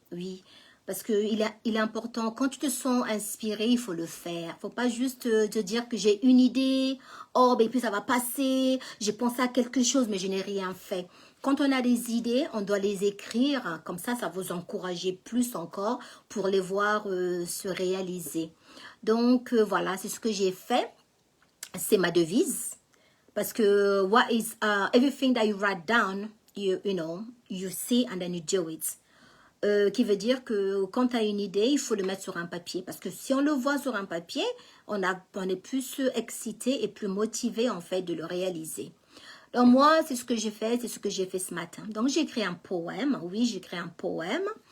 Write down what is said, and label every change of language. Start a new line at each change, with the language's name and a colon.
French: Oui, parce qu'il est important, quand tu te sens inspiré, il faut le faire. Il ne faut pas juste te dire que j'ai une idée, oh, ben puis ça va passer, j'ai pensé à quelque chose, mais je n'ai rien fait. Quand on a des idées, on doit les écrire, comme ça vous encourager plus encore pour les voir se réaliser. Donc voilà, c'est ce que j'ai fait, c'est ma devise. Parce que
English: what is everything that you write down, you know, you see and then you do it.
French: Qui veut dire que quand tu as une idée, il faut le mettre sur un papier. Parce que si on le voit sur un papier, on est plus excité et plus motivé en fait de le réaliser. Donc moi, c'est ce que j'ai fait, c'est ce que j'ai fait ce matin. Donc j'ai écrit un poème, oui, j'ai écrit un poème.